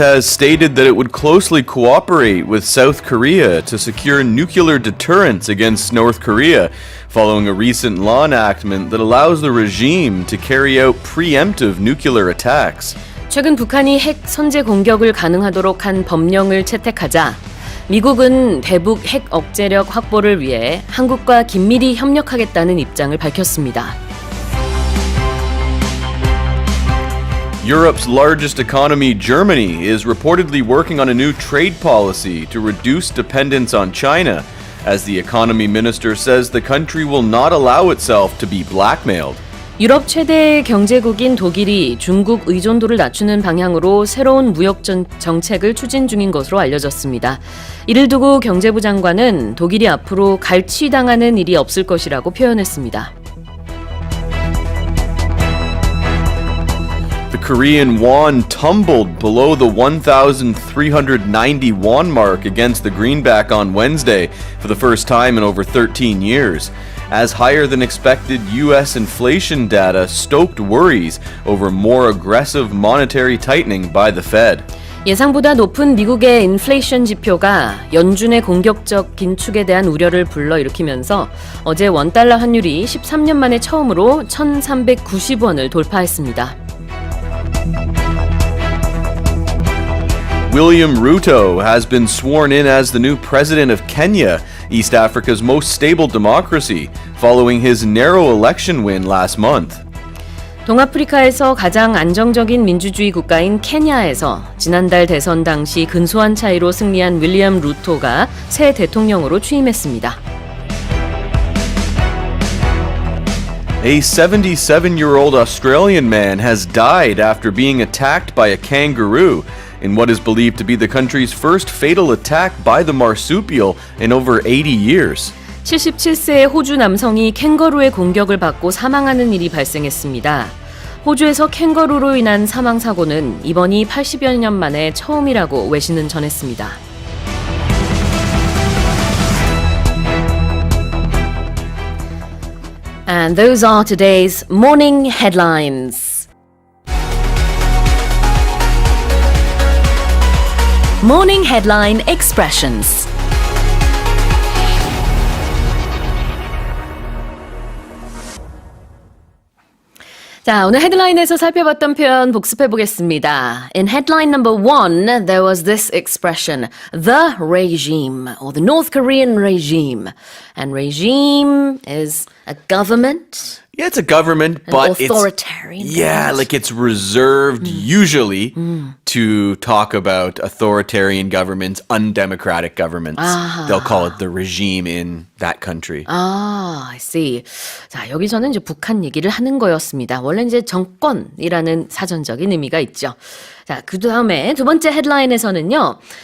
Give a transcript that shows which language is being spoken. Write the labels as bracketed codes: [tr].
[en] has stated that it would closely cooperate with South Korea to secure nuclear deterrence against North Korea, following a recent law enactment that allows the regime to carry out preemptive nuclear attacks. [ko] 최근 북한이 핵 선제 공격을 가능하도록 한 법령을 채택하자 미국은 대북 핵 억제력 확보를 위해 한국과 긴밀히 협력하겠다는 입장을 밝혔습니다. [en] Europe's largest economy, Germany, is reportedly working on a new trade policy to reduce dependence on China, as the economy minister says the country will not allow itself to be blackmailed. [ko] 유럽 최대 경제국인 독일이 중국 의존도를 낮추는 방향으로 새로운 무역 정책을 추진 중인 것으로 알려졌습니다. 이를 두고 경제부 장관은 독일이 앞으로 갈취당하는 일이 없을 것이라고 표현했습니다. [en] The Korean won tumbled below the 1,390 won mark against the greenback on Wednesday for the first time in over 13 years, as higher than expected U.S. inflation data stoked worries over more aggressive monetary tightening by the Fed. [ko] 예상보다 높은 미국의 인플레이션 지표가 연준의 공격적 긴축에 대한 우려를 불러일으키면서 어제 원달러 환율이 13년 만에 처음으로 1,390원을 돌파했습니다. [en] William Ruto has been sworn in as the new president of Kenya, East Africa's most stable democracy, following his narrow election win last month. [ko] 동아프리카에서 가장 안정적인 민주주의 국가인 케냐에서 지난달 대선 당시 근소한 차이로 승리한 윌리엄 루토가 새 대통령으로 취임했습니다. [en] A 77-year-old Australian man has died after being attacked by a kangaroo in what is believed to be the country's first fatal attack by the marsupial in over 80 years. [ko] 77세의 호주 남성이 캥거루의 공격을 받고 사망하는 일이 발생했습니다. 호주에서 캥거루로 인한 사망 사고는 이번이 80여 년 만에 처음이라고 외신은 전했습니다. [en] And those are today's morning headlines. Morning headline expressions. [ko] 자, 오늘 헤드라인에서 살펴봤던 표현 복습해 보겠습니다. [en] In headline number 1, there was this expression, the regime, or the North Korean regime. And regime is a government. Yeah, it's a government, but authoritarian it's like it's reserved usually to talk about authoritarian governments, undemocratic governments. They'll call it the regime in that country. I see. [ko] 자, 여기서는 이제 북한 얘기를 하는 거였습니다. 원래 이제 정권이라는 사전적인 의미가 있죠. 자, 그 다음에 두 번째 헤드라인에서는요.